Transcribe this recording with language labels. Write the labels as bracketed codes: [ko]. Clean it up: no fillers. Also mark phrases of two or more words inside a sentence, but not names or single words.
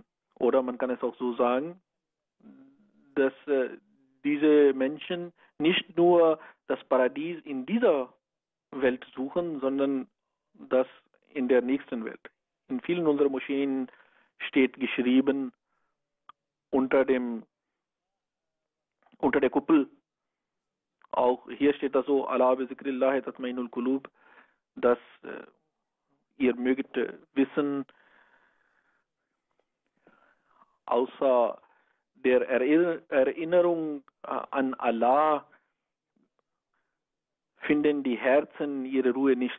[de] Oder man kann es auch so sagen, dass diese Menschen nicht nur das Paradies in dieser Welt suchen, sondern das in der nächsten Welt. In vielen unserer Moscheen steht geschrieben unter der Kuppel, auch hier steht das so, [ar] ألا بذكر الله تطمئن القلوب, [de] dass ihr möget wissen, außer der Erinnerung an Allah finden die Herzen ihre Ruhe nicht.